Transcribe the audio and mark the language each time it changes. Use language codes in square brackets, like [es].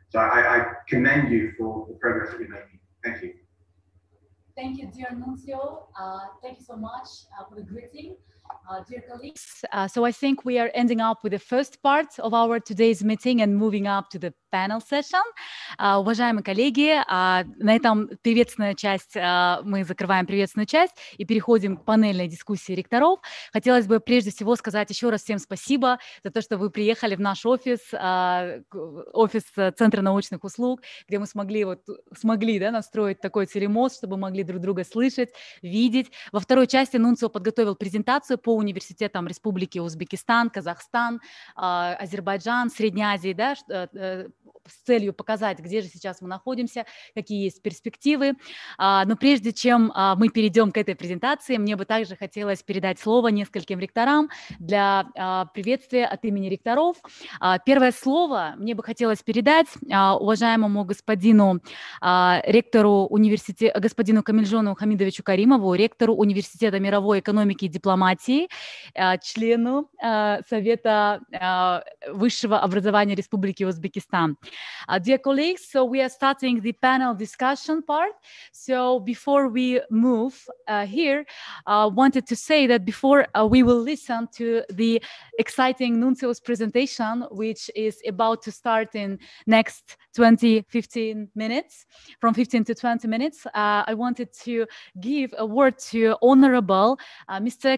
[en] So I commend you for the progress that you're making. Thank you. Thank you, dear Nunzio. Thank you so much for the greeting. Dear colleagues, so I think we are ending up with the first part of our today's meeting and moving up to the panel session. [ru] Уважаемые коллеги, на этом приветственная часть, мы закрываем приветственную часть и переходим к панельной дискуссии ректоров. Хотелось бы прежде всего сказать еще раз всем спасибо за то, что вы приехали в наш офис, офис Центра научных услуг, где мы смогли настроить такой телемост, чтобы могли друг друга слышать, видеть. Во второй части Нунцио подготовил презентацию по университетам Республики Узбекистан, Казахстан, Азербайджан, Средней Азии, с целью показать, где же сейчас мы находимся, какие есть перспективы. Но прежде чем мы перейдем к этой презентации, мне бы также хотелось передать слово нескольким ректорам для приветствия от имени ректоров. Первое слово мне бы хотелось передать уважаемому господину ректору университета, господину Камильжону Хамидовичу Каримову, ректору Университета мировой экономики и дипломатии, члену Совета высшего образования Республики Узбекистан. [en] Dear colleagues, so we are starting the panel discussion part. So before we move here, wanted to say that before we will listen to the exciting Nunzio's presentation, which is about to start in next 15 minutes, from 15 to 20 minutes, I wanted to give a word to Honorable Mr.